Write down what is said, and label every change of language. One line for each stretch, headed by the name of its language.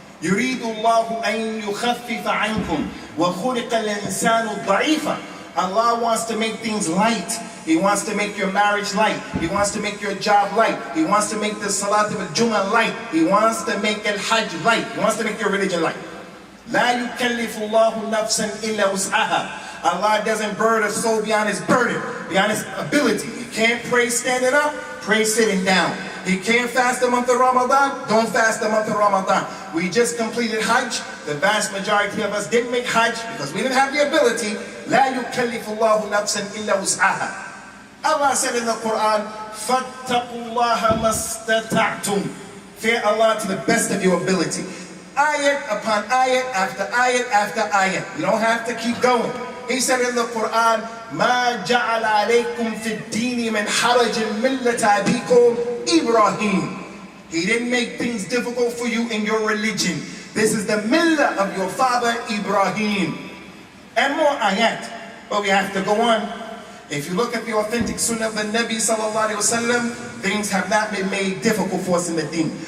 Arabic: يُرِيدُ اللَّهُ أَن يُخَفِّفَ عَنْكُمْ وَخُلِقَ الْإِنسَانُ ضَعِيفًا.
English: Allah wants to make things light. He wants to make your marriage light. He wants to make your job light. He wants to make the Salat al-Jum'ah light. He wants to make al-Hajj light. He wants to make your religion light.
Arabic: لا يكلف الله نفسا إلا وسعها.
English: Allah doesn't burden a soul beyond his burden, beyond his ability. He can't pray standing up, pray sitting down. He can't fast the month of Ramadan, don't fast the month of Ramadan. We just completed Hajj. The vast majority of us didn't make Hajj because we didn't have the ability.
Arabic: لا يكلف الله نفسا إلا وسعها.
English: Allah said in the Quran,
Arabic: فَاتَّقُوا اللَّهَ مَا اسْتَطَعْتُمْ.
English: Fear Allah to the best of your ability. Ayat upon ayat after ayat after ayat. You don't have to keep going. He said in the Quran,
Arabic: مَا جَعَلَ عَلَيْكُمْ فِي الدِّينِ مِنْ حَرَجٍ مِلَّةَ أَبِيكُمْ إِبْرَاهِيمَ.
English: He didn't make things difficult for you in your religion. This is the millah of your father Ibrahim. And more ayat, but we have to go on. If you look at the authentic sunnah of the Nabi sallallahu alaihi wasallam, things have not been made difficult for us in the deen.